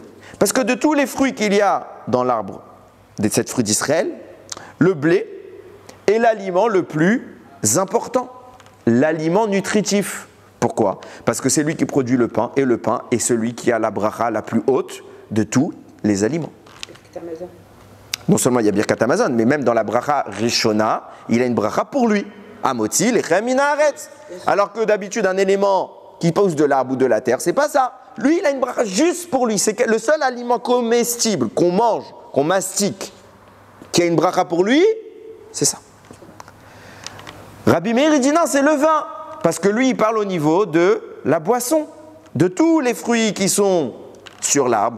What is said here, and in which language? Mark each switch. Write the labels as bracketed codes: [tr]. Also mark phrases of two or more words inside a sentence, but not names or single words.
[fr] Parce que de tous les fruits qu'il y a dans l'arbre des 7 fruits d'Israël, le blé est l'aliment le plus important, l'aliment nutritif. Pourquoi? Parce que c'est lui qui produit le pain, et le pain est celui qui a la bracha la plus haute de tous les aliments. Non seulement il y a [he] ברכת המזון, [fr] mais même dans la [he] ברכה ראשונה, [fr] il a une bracha pour lui. [he] המוציא לחם מן הארץ. [fr] Alors que d'habitude, un élément qui pousse de l'arbre ou de la terre, c'est pas ça. Lui, il a une bracha juste pour lui. C'est le seul aliment comestible qu'on mange, qu'on mastique, qui a une bracha pour lui, c'est ça. Rabbi Meir, il dit non, c'est le vin. Parce que lui, il parle au niveau de la boisson, de tous les fruits qui sont sur l'arbre.